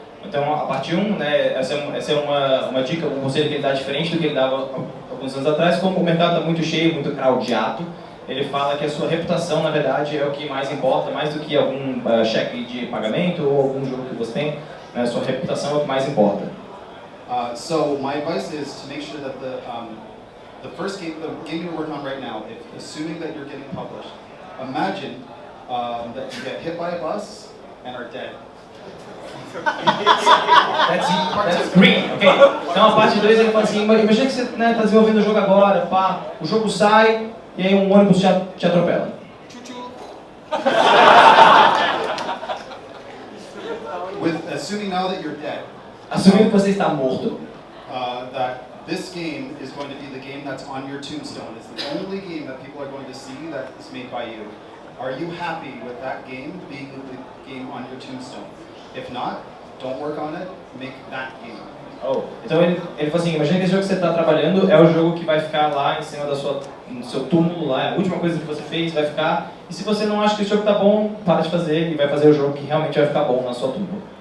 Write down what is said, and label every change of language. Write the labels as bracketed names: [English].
[Portuguese] Então, a parte 1, né, essa é uma dica, um conselho que ele dá diferente do que ele dava alguns anos atrás. Como o mercado está muito cheio, muito crowdado, ele fala que a sua reputação, na verdade, é o que mais importa, mais do que algum cheque de pagamento ou algum jogo que você tem, né, a sua reputação é o que mais importa. [English] So my advice is to make sure that the first game, the game you're working on right now, assuming that you're getting published, imagine that you get hit by a bus and are dead. That's green, ok? [Portuguese] Então a parte 2 ele fala assim, imagina que você está desenvolvendo o jogo agora, pá, o jogo sai e aí um ônibus te atropela. [English] Assuming now that you're dead. [Portuguese] Assumindo que você está morto. [English] That this game is going to be the game that's on your tombstone. It's the only game that people are going to see that is made by you. Are you happy with that game being the game on your tombstone? If not, don't work on it, make that game. [Portuguese] Então ele falou assim, imagina que esse jogo que você está trabalhando é o jogo que vai ficar lá em cima do seu túmulo, lá, a última coisa que você fez vai ficar, e se você não acha que esse jogo está bom, para de fazer e vai fazer o jogo que realmente vai ficar bom na sua tumba.